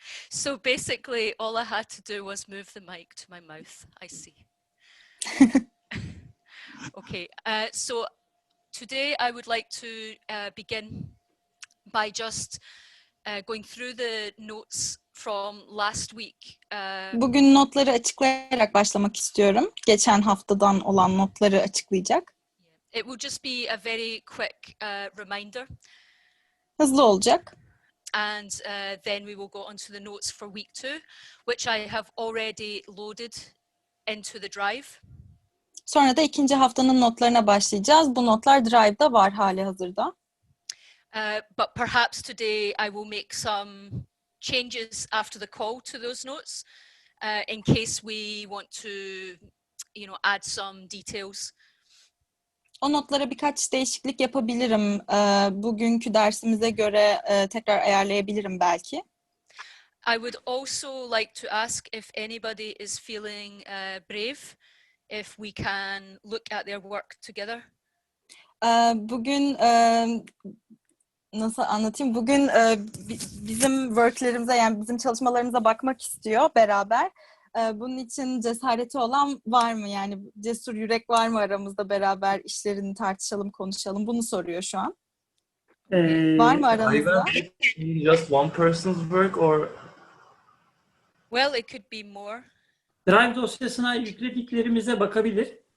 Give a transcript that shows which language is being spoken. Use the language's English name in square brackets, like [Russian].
[English] So basically, all I had to do was move the mic to my mouth. I see. Okay, so today I would like to begin by just going through the notes from last week. [Turkish] Bugün notları açıklayarak başlamak istiyorum. Geçen haftadan olan notları açıklayacak. [English] It will just be a very quick reminder. [Turkish] Hızlı olacak. [English] And then we will go on to the notes for week 2, which I have already loaded into the drive. [Turkish] Sonra da ikinci haftanın notlarına başlayacağız. Bu notlar Drive'da var hali hazırda. [English] But perhaps today I will make some changes after the call to those notes, in case we want to, add some details. [Turkish] O notlara birkaç değişiklik yapabilirim. Bugünkü dersimize göre tekrar ayarlayabilirim belki. [English] I would also like to ask if anybody is feeling brave, if we can look at their work together. [Turkish] Bugün nasıl anlatayım? Bugün bizim worklerimize, yani bizim çalışmalarımıza bakmak istiyor beraber. Bunun için cesareti olan var mı? Yani cesur yürek var mı aramızda, beraber işlerini tartışalım, konuşalım? Bunu soruyor şu an. Var mı aranızda? [English] Just one person's work or? Well, it could be more. [Turkish] Drive dosyasına yüklediklerimize bakabilir.